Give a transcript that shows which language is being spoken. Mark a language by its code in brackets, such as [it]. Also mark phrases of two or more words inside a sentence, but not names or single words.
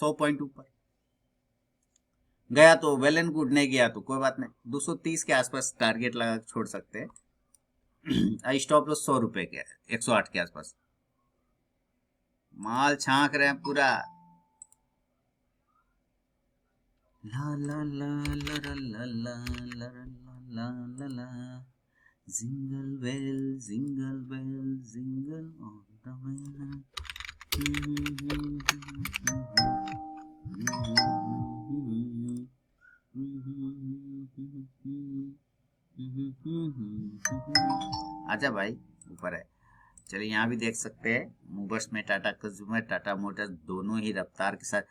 [hi] 100 पॉइंट ऊपर गया तो [en] well and good, [hi] नहीं गया तो कोई बात नहीं, 230 के आसपास टारगेट लगा के छोड़ सकते हैं। [en] stop loss [hi] 100 रुपए के, 108 के आसपास। माल छांक रहे हैं पूरा। ला ला ला ला ला ला ला ला ला ला ला, [en] jingle bell jingle bell jingle on the way. [hi] आजा भाई ऊपर है। चलिए यहाँ भी देख सकते हैं मूवर्स में टाटा कंज्यूमर, टाटा मोटर्स दोनों ही रफ्तार के साथ।